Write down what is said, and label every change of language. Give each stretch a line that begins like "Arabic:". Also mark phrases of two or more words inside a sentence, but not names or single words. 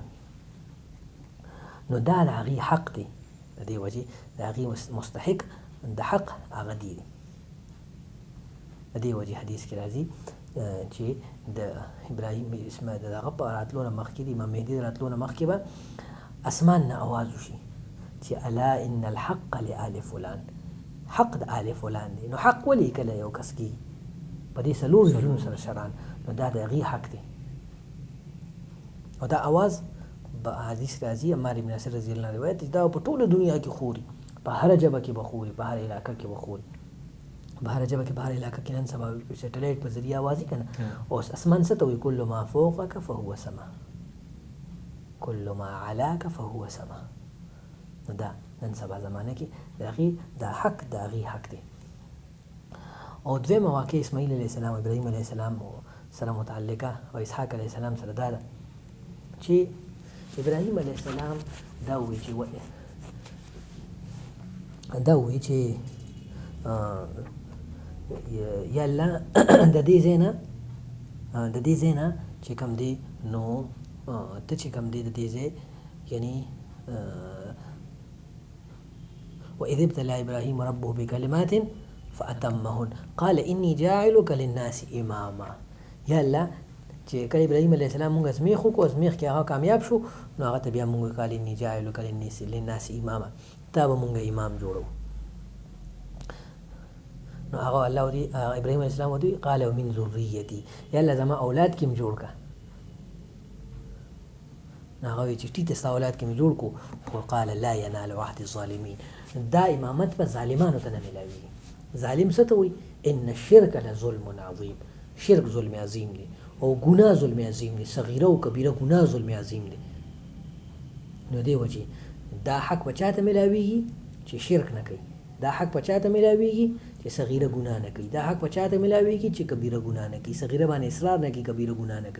Pashto: نو دا د هغې حق دی، د دې وجې د هغې مستحق د حق هغه دی. د دې وجې حدیث کې راځي چې د ابراهیم اسماعیل د هغه په راتلو نه مخکې د امام مهدي د راتلو نه مخکې به اسمان نه اواز وشي چې
Arabic: الا ان الحق لآل فلان،
Pashto: حق د آل فلان دی. نو حق ولې کله یو کس کېږي په دې څلورو ځایونو سره شران، نو دا د هغې حق دی. او دا اواز په حدیث راځي عمار بن یاسر رضی الله عنه روایت دا په ټوله دنیا کې خوري، په هره ژبه کې به خوري، په هر علاقه کې به خوري، په هره ژبه کې په هر علاقه کې نن سبا سټلایټ په ذریعه اوازي که نه، اوس اسمان څه ته وایي
Arabic: کل ما فوقک فهو سما، کل ما علاک فهو سما.
Pashto: نو دا نن سبا زمانه کې د هغې دا حق د هغې حق دی. او دویمه واقع اسماعیل علیه السلام او ابراهیم علیه السلام سره متعلقه او اسحاق علیه السلام سره دا ده چې ابراهیم علیه السلام دا وایي چې یا الله د دې ځای نه چې کوم دی نو ته چې کوم دی د دې ځای یعنی
Arabic: وإذ ابتلى إبراهيم ربه بكلمات فأتمهن قال إني جاعلك للناس إماما.
Pashto: یا الله چې کله ابراهیم علیه السلام مونږ ازمیښ وکړو، ازمیښ کې هغه کامیاب شو، نو هغه ته بیا مونږ
Arabic: قال اني جاعلک للناس اماما،
Pashto: تا به مونږ امام جوړو. نو هغه الله ابراهیم علیه السلام ورته
Arabic: قال ومن ذریتي،
Pashto: یا الله زما اولاد کې م جوړ کړه. نو هغه وایي چې ټیټه ستا اولاد کې م جوړ کړو، خو
Arabic: قال لا ینال عهد الظالمین،
Pashto: دا امامت به ظالمانو ته نه میلاویږي. ظالم څه ته وایي؟
Arabic: ان الشرک لظلم عظیم،
Pashto: شرک ظلم عظیم دی، او ګناه ظلم عظیم دی، صغیره او کبیره ګناه ظلم عظیم دی. نو دې وجې دا حق به چا ته میلاویږي چې شرک نه کوي، دا حق په چاته ملاویږي چې صغیره ګناه نه کوي، دا حق په چاته ملاویږي چې کبیره ګناه نه کوي، صغیره باندې اصرار نه کوي، کبیره ګناه نه کوي.